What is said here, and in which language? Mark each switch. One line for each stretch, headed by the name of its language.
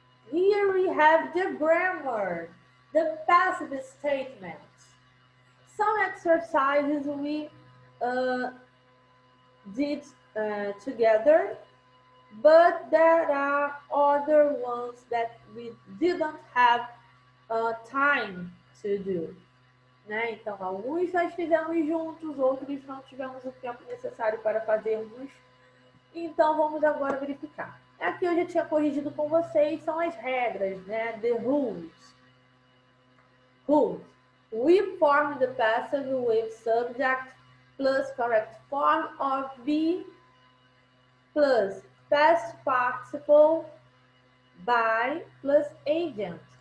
English: Here we have the grammar, the passive statements. Some exercises we did together, but there are other ones that we didn't have time to do.
Portuguese: Né? Então, alguns nós fizemos juntos, outros não tivemos o tempo necessário para fazermos. Então, vamos agora verificar. Aqui eu já tinha corrigido com vocês, são as regras, né?
English: The rules. Rules. We form the passive with subject plus correct form of be plus past participle by plus agent.